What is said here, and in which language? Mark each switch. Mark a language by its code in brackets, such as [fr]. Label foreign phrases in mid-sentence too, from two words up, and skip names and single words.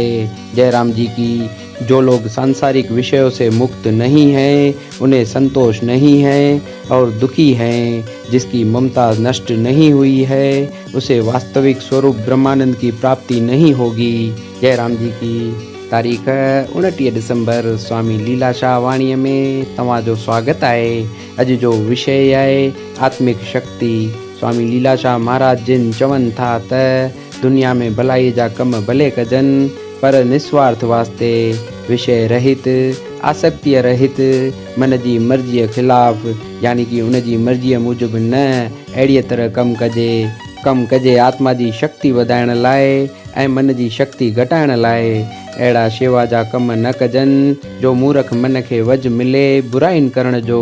[hi] जयराम जी की जो लोग सांसारिक विषयों से मुक्त नहीं हैं, उन्हें संतोष नहीं है और दुखी हैं, जिसकी ममता नष्ट नहीं हुई है, उसे वास्तविक स्वरूप ब्रह्मानंद की प्राप्ति नहीं होगी। [sd] जयराम जी की तारीख 29 दिसंबर स्वामी लीलाशाह वाणी में तव्हांजो स्वागत आहे। अॼु जो विषय आहे आत्मिक शक्ति। स्वामी लीलाशाह महाराज जिन चवनि था त दुनिया में भलाई जा कम भले कजनि, पर निस्वार्थ वास्ते, विषय रहित, आसक्तिय रहित, मन जी मर्जीअ खिलाफ़ यानी कि उन जी मर्जीअ मूजिब न अहिड़ीअ तरह कम कजे आत्मा जी शक्ति वधाइण लाइ ऐं मन जी शक्ति घटाइण लाइ। अहिड़ा शेवा जा कम न कजनि जो मूर्ख मन खे वझ मिले बुराइनि करण जो।